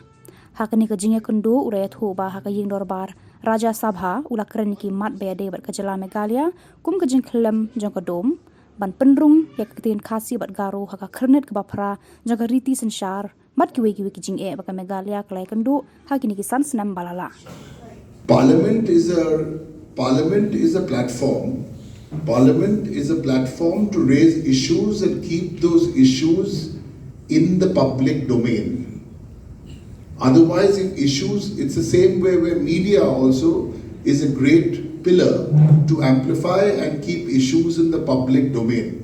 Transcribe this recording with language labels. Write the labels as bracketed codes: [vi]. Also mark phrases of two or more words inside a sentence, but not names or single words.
[kha] Hakani ke jingiakynduh iathuh ba ha ke Iingdorbar Rajya Sabha ula kren ki mat iadei bat ke Jylla Meghalaya kum ke jingkhyllem jong dom ban pynrung ktien Khasi bat Garo ha ke Khyrnit Baphra jong Riti Synshar mat kiwei ki jingeh ba ke Meghalaya ke iakynduh hakini ki snem balala. [en] Parliament is a platform. Parliament is a platform to raise issues and keep those issues in the public domain. Otherwise, if issues, it's the same way where media also is a great pillar to amplify and keep issues in the public domain.